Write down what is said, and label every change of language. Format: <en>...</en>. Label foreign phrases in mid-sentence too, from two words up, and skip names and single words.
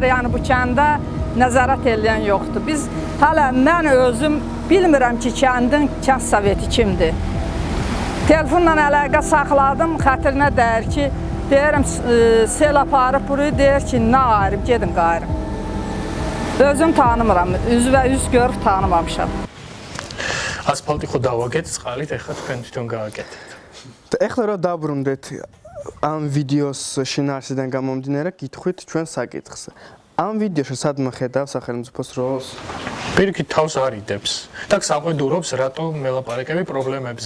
<az>Yəni bu kəndə nəzarət edən yoxdur. Biz hələ mən özüm bilmirəm ki, kəndin kənd soveti kimdir. Telefonla əlaqə saxladım, xətrinə dəyir ki, deyirəm sel aparıb burayı, deyir ki, nə ayrım, gedin qayrım. Özüm tanımıram, üzvə üz görüb tanımamışam.</az> <ka>ასფალტი ხო დავაგეთ წყალით, ეხლა თქვენ თვითონ გააკეთეთ. ეხლა რომ დაბრუნდეთ ამ ვიდეოს შინაარსიდან გამომდინარე, გითხვით ჩვენ საკითხს. ამ ვიდეოში სადმე ხედავ სახელმწიფოს როლს? პირიქით თავს არიდებს და საყვედურობს რატო მელაპარაკები პრობლემებზე.</ka>